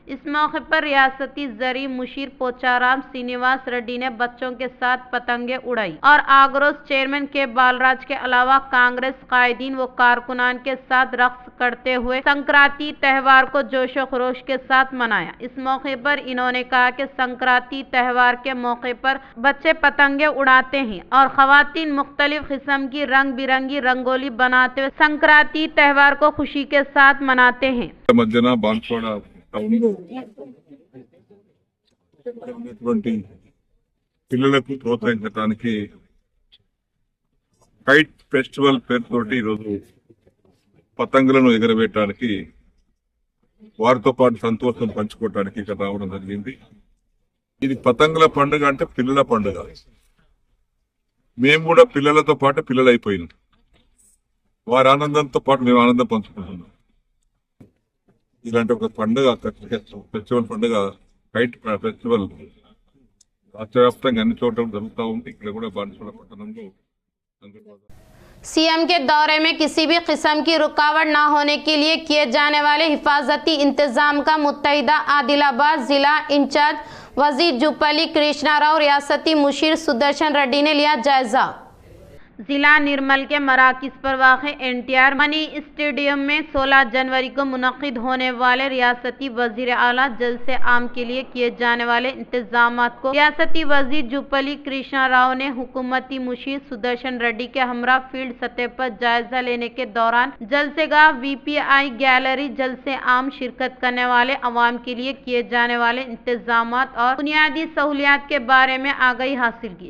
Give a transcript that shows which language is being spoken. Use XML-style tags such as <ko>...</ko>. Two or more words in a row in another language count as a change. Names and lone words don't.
<ur>اس موقع پر ریاستی زرعی مشیر پوچارام سرینیواس ریڈی نے بچوں کے ساتھ پتنگیں اڑائی اور آگروس چیئرمین کے بالراج کے علاوہ کانگریس قائدین و کارکنان کے ساتھ رقص کرتے ہوئے سنکرانتی تہوار کو جوش و خروش کے ساتھ منایا۔ اس موقع پر انہوں نے کہا کہ سنکرانتی تہوار کے موقع پر بچے پتنگیں اڑاتے ہیں اور خواتین مختلف قسم کی رنگ برنگی رنگولی بناتے ہوئے سنکرانتی تہوار کو خوشی کے ساتھ مناتے ہیں۔</ur> <te>మధ్యన బాన్స్వాడ పిల్లలకు ప్రోత్సహించడానికి</te> <en>kite festival</en> <te>పేరుతోటి ఈరోజు పతంగులను ఎగరవేయడానికి వారితో పాటు సంతోషం పంచుకోవడానికి ఇక్కడ రావడం జరిగింది। ఇది పతంగుల పండుగ అంటే పిల్లల పండుగ। మేము కూడా పిల్లలతో పాటు పిల్లలు అయిపోయినాం, వారి ఆనందంతో పాటు మేము ఆనందం పంచుకుంటున్నాం। ఇలాంటి ఒక పండుగ ఫెస్టివల్ పండుగ</te> <en>kite festival</en> <te>రాష్ట్ర వ్యాప్తంగా అన్ని చోట్ల జరుగుతూ ఉంది। ఇక్కడ కూడా బాన్స్వాడ పట్టణంలో</te> <ur>سی ایم کے دورے میں کسی بھی قسم کی رکاوٹ نہ ہونے کے لیے کیے جانے والے حفاظتی انتظام کا متحدہ عادل آباد ضلع انچارج وزیر جوپلی کرشنا راؤ ریاستی مشیر سدرشن ریڈی نے لیا جائزہ. ضلع نرمل کے مراکز پر واقع این ٹی آر منی اسٹیڈیم میں 16 جنوری کو منعقد ہونے والے ریاستی وزیر اعلیٰ جلسے عام کے لیے کیے جانے والے انتظامات کو ریاستی وزیر جوپلی کرشنا راؤ نے حکومتی مشیر سدرشن ریڈی کے ہمراہ فیلڈ سطح پر جائزہ لینے کے دوران جلسہ گاہ</ur> <en>VIP gallery</en> <ur>جلسے عام شرکت کرنے والے عوام کے لیے کیے جانے والے انتظامات اور بنیادی سہولیات کے بارے میں آگاہی حاصل کی.</ur>